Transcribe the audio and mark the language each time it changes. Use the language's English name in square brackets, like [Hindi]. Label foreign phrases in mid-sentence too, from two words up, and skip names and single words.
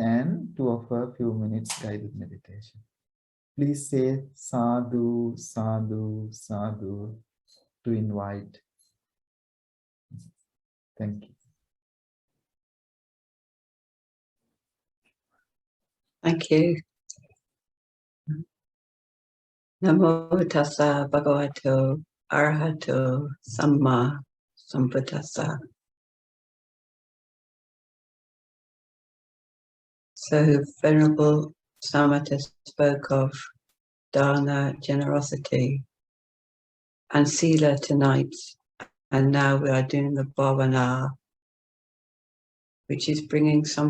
[English] Anne to offer a few minutes guided meditation. Please say [Pali] sadhu, sadhu, sadhu [English] to invite. Thank you. Thank you. [Pali] Namo tassa bhagavato arahato samma sambuddhassa. [English] So Venerable Samatha spoke of dana, generosity, and sila tonight, and now we are doing the bhavana, which is bringing